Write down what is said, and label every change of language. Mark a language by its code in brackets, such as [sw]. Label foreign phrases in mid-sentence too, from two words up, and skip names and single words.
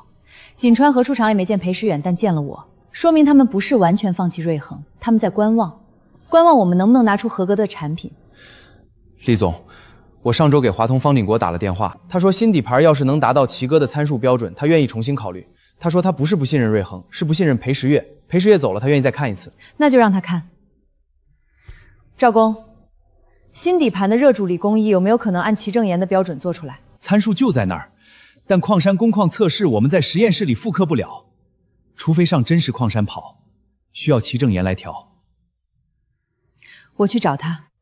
[zh] 錦川和出廠也沒見裴時遠，但見了我，說明他們不是完全放棄瑞恆，他們在觀望，觀望我們能不能拿出合格的產品。厲總，我上周給華通方鼎國打了電話，他說新底盤要是能達到齊哥的參數標準，他願意重新考慮。他說他不是不信任瑞恆，是不信任裴時月。裴時月走了，他願意再看一次。那就讓他看。趙工，新底盤的熱助力工藝有沒有可能按齊正言的標準做出來？參數就在那兒，但礦山工礦測試我們在實驗室裡複刻不了，除非上真實礦山跑，需要齊正言來調。我去找他。